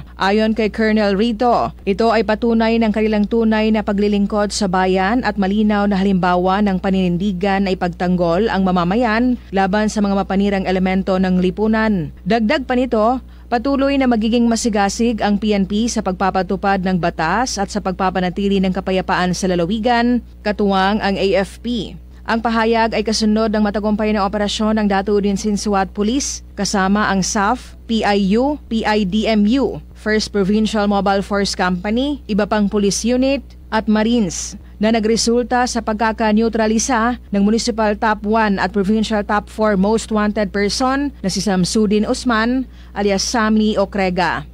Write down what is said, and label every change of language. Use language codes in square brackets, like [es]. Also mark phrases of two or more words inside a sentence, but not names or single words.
[tl] Ayon kay Colonel Rito, ito ay patunay ng kanilang tunay na paglilingkod sa bayan at malinaw na halimbawa ng paninindigan na ipagtanggol ang mamamayan laban sa mga mapanirang elemento ng lipunan. Dagdag pa nito, patuloy na magiging masigasig ang PNP sa pagpapatupad ng batas at sa pagpapanatili ng kapayapaan sa lalawigan, katuwang ang AFP. Ang pahayag ay kasunod ng matagumpay na operasyon ng Dato Udin Sinsuat Police kasama ang SAF, PIU, PIDMU, 1st Provincial Mobile Force Company, iba pang [en] police unit [tl] at Marines na nagresulta sa pagkaka-neutralisa ng [en] Municipal Top 1 [tl] at [en] Provincial Top 4 Most Wanted Person [tl] na si Samsudin Usman alias Sammy Ocrega.